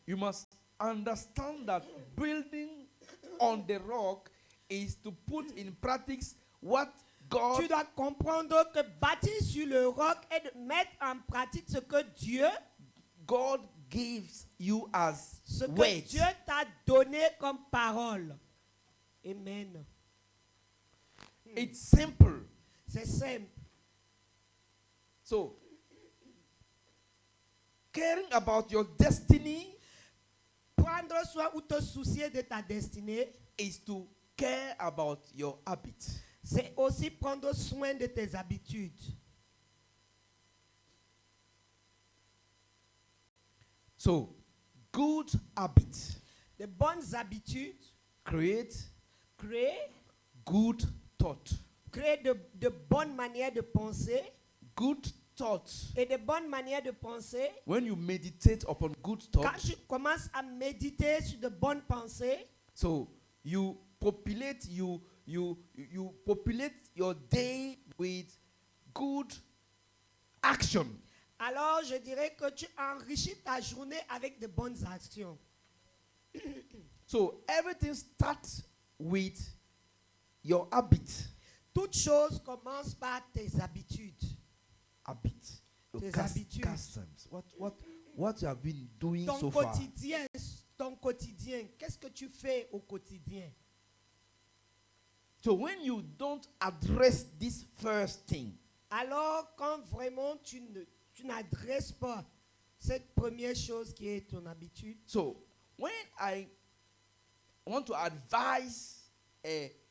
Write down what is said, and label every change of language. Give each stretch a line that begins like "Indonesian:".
English: You must understand that building on the rock is to put in practice what God.
French: Tu dois comprendre que bâtir sur le roc et de mettre en pratique ce que
English: God gives you as
French: ce que
English: words.
French: Dieu t'a donné comme parole.
English: Amen. It's simple.
French: C'est simple.
English: So, caring about your destiny
French: Prendre soin ou te soucier de ta destinée,
English: is to care about your habit.
French: c'est aussi prendre soin de tes habitudes.
English: So, good habits
French: De bonnes habitudes
English: create
French: créent
English: good thought.
French: de bonnes manières de penser.
English: Good thoughts.
French: Et de bonnes manières de penser.
English: When you meditate upon good
French: Quand
English: thoughts,
French: tu commences à méditer sur de bonnes pensées,
English: so you populate you populate your day with good action.
French: alors je dirais que tu enrichis ta journée avec de bonnes actions.
English: So everything starts with your habit.
French: Toute chose commence par tes habitudes.
English: Habit. Your
French: Tes habitudes.
English: customs. What you have been doing
French: Ton
English: so far.
French: quotidien, qu'est-ce que tu fais au quotidien?
English: So when you don't address this first thing,
French: Alors quand vraiment tu n'adresses pas cette première chose qui est ton habitude,
English: so when I want to advise a